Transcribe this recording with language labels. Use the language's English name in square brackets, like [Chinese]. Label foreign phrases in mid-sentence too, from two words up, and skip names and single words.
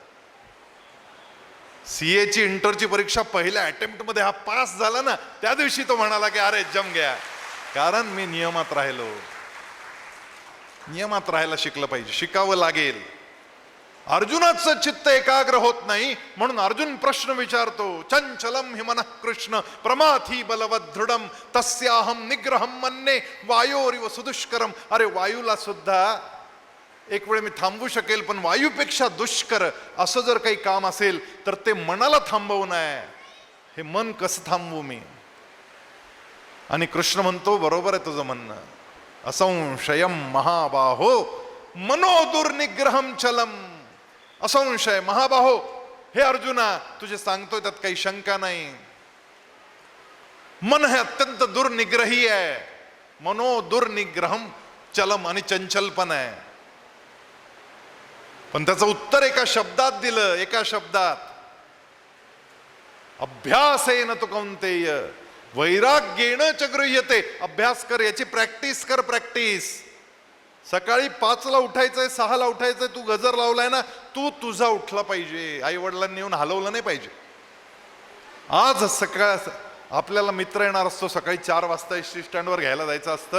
[Marathi] सीए ची इंटरची परीक्षा पहिल्या अटेम्प्ट मध्ये हा पास झाला ना, त्या दिवशी तो म्हणाला की अरे [Hindi] जम गया, [Marathi] कारण मी नियमात राहिलो. नियमात राहायला शिकलं पाहिजे, शिकावं लागेल. अर्जुनाचं चित्त एकाग्र होत नाही म्हणून अर्जुन प्रश्न विचारतो, [Sanskrit] चंचलम हि मनः कृष्ण प्रमाथी बलवद दृढम तस्याहम निग्रहम मन्ये वायोरिव सुदुष्करम. [Marathi] अरे वायूला सुद्धा एक वेळ मी थांबवू शकेल, पण वायूपेक्षा दुष्कर असं जर काही काम असेल तर ते मनाला थांबवणं आहे. हे मन कसं थांबवू मी? आणि कृष्ण म्हणतो, बरोबर आहे तुझं म्हणणं, [Sanskrit] असंशयम महाबाहो मनो दुर्निग्रहम चलम. असंशय महाबाहो, [Marathi] हे अर्जुना तुझे सांगतोय त्यात काही शंका नाही. मन हे अत्यंत दुर्निग्रही आहे. [Sanskrit] मनो दुर्निग्रहम चलम, [Marathi] आणि चंचल पण आहे. पण त्याचं उत्तर एका शब्दात दिलं, एका शब्दात, [Sanskrit] अभ्यासेन तु कौंतेय वैराग्येन च गृह्यते. [Marathi] अभ्यास कर, याची प्रॅक्टिस कर, प्रॅक्टिस. सकाळी 5ला उठायचंय, 6ला उठायचंय, तू गजर लावलाय ना, तू तुझा उठला पाहिजे. आई वडिलांनी येऊन हलवलं नाही पाहिजे. आज सकाळ आपल्याला मित्र येणार असतो, सकाळी 4 वाजता एस टी स्टँडवर घ्यायला जायचं असतं.